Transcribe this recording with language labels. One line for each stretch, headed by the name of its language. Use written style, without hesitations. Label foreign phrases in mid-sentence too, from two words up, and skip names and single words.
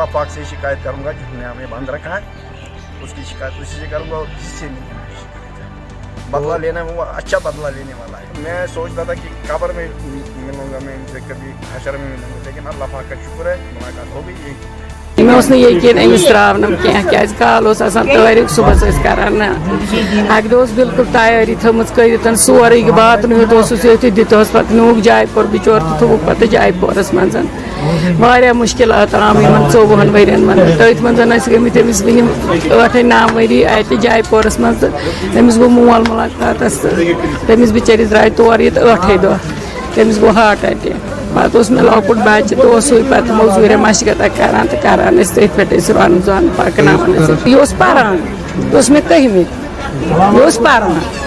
Urdu: پاک سے شکایت کروں گا جس نے ہمیں بند رکھا ہے اس کی شکایت اسی سے کروں گا اور کسی سے نہیں بدلہ لینا وہ اچھا بدلہ لینے والا ہے. میں سوچتا تھا کہ قبر میں ملوں گا میں ان سے کبھی حشر میں ملوں گا لیکن اللہ پاک کا شکر ہے ملاقات ہو گئی.
Kashmiri: مے یقین امس تراونم کی کال تاریخ صبح کران اکہ دہ بالکل تیاری تھومت کر سورے باتن ہوت دتس پہ نیوک جائے پور بچور تھوک پتہ جائے پورس مز مشکلات آم ان 24 ورین من تھی من گمت امس ون 8-9 وری ات جائے پورس مز تمس گو مول ملاقات تمس بچر درائے تور یہ 8 دہ تمس گو
English: heart attack
Kashmiri: پتہ مے لۄکُٹ بچہ تو سُے پتہٕ موٚزوٗریا مشقت کران تو کران تٔتھۍ پٮ۪ٹھ رن زن پکناوان یہ پران یہ مے 10مہِ یہ پران